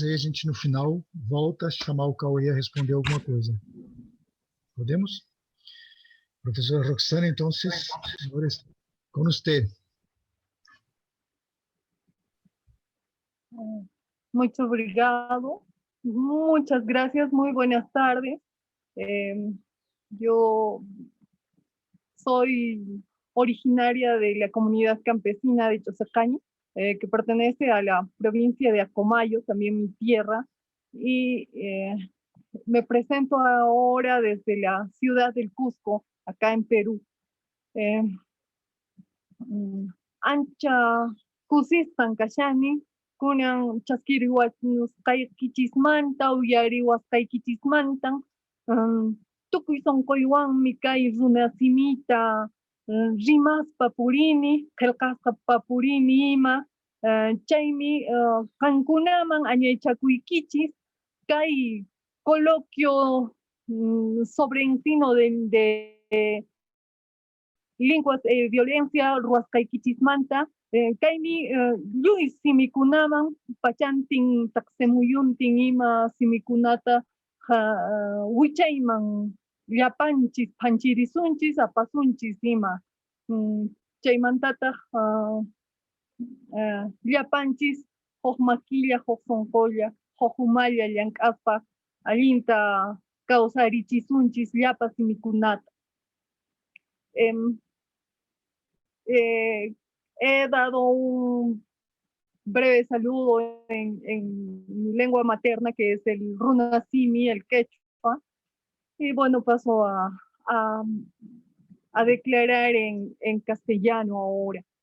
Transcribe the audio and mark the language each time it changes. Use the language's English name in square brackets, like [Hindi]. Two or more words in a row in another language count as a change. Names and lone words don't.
[Portuguese] Aí a gente, no final, volta a chamar o Cauê a responder alguma coisa. Podemos? Professora Roxana, então, com você. Mucho obrigado. [Spanish] Muchas gracias. Muy buenas tardes. Yo soy originaria de la comunidad campesina de Chosacaño, que pertenece a la provincia de Acomayo, también mi tierra, y me presento ahora desde la ciudad del Cusco, acá en Perú. [Quechua] Ancha kusistan kashani, kunan chaskiriwasqaykichismanta, uyariwasqaykichismantan, tukuy sonquywanmi kay runasimita rimaspa purini, qillqasqa purini ima, chaymi qankunaman añaychakuykichis kay [Spanish] coloquio sobre ensino de lenguas violencia [Quechua] ruwasqaykichismanta kaymi lluy simikunaman pachantin taqsimuyuntin ima simikunata wichayman llapanchis phanchirisunchis apasunchis ima chaymantataq llapanchis huk maquilla huk sonqolla huk umalla llank'aspa allinta kawsarichisunchis llapa simikunata. [Spanish] He dado un breve saludo en mi lengua materna, que es el runasimi, el quechua, y bueno, paso a declarar en castellano ahora.